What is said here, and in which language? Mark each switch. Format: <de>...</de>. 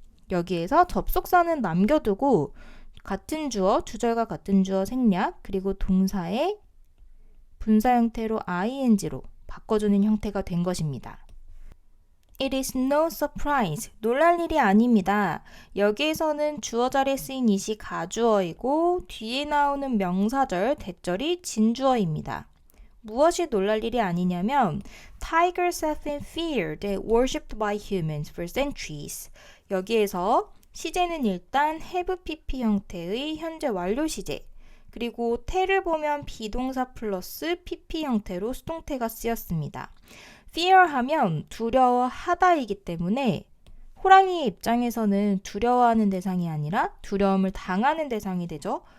<ko>여기에서 접속사는 남겨두고 같은 주어, 주절과 같은 주어 생략 그리고 동사의 분사 형태로 ing로 바꿔주는 형태가 된 것입니다.</ko> <en>It is no surprise. 놀랄 일이 아닙니다.</en> <ko>여기에서는 주어 자리에 쓰인 it이 가주어이고 뒤에 나오는 명사절, 대절이 진주어입니다.</ko> <en>무엇이 놀랄 일이 아니냐면 Tigers have been feared and worshipped by humans for centuries.</en> <ko>여기에서 시제는 일단 have pp 형태의 현재 완료 시제 그리고 태를 보면 비동사 플러스 pp 형태로 수동태가 쓰였습니다. fear 하면 두려워하다이기 때문에 호랑이의 입장에서는 두려워하는 대상이 아니라 두려움을 당하는 대상이 되죠.</ko>